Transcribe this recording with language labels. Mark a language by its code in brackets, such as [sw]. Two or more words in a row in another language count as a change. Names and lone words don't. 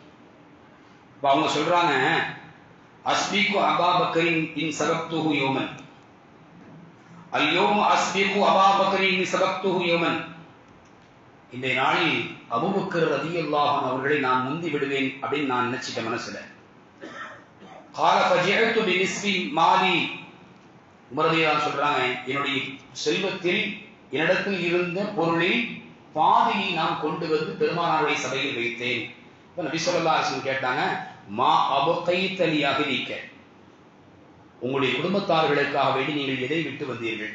[ta] அவங்க சொல்றாங்க, [ar] أسبق أبا بكر إن سبقته يوما, اليوم أسبق أبا بكر إن سبقته يوما, [ta] இந்த நாளில் அபூபக்கர் [ar] رضي الله عنه [ta] அவர்களை நான் முந்தி விடுவேன் அப்படின்னு நான் நினைச்சிட்டேன் மனசுல. [ar] قال فجعلت بنصف مالي, [ta] உமர் [ar] رضي الله عنه [ta] சொல்றாங்க, என்னுடைய செல்வத்தில் என்னிடத்தில் இருந்த பொருளில் பாதியை நான் கொண்டு வந்து பெருமானாருடைய சபையில் வைத்தேன். நபி [ar] صلى الله عليه وسلم [ta] கேட்டாங்க, [ar] ما أبقيت لأهلك, [ta] உங்களுடைய குடும்பத்தார்களுக்காக வேண்டி நீங்கள் எதை விட்டு வந்தீர்கள்?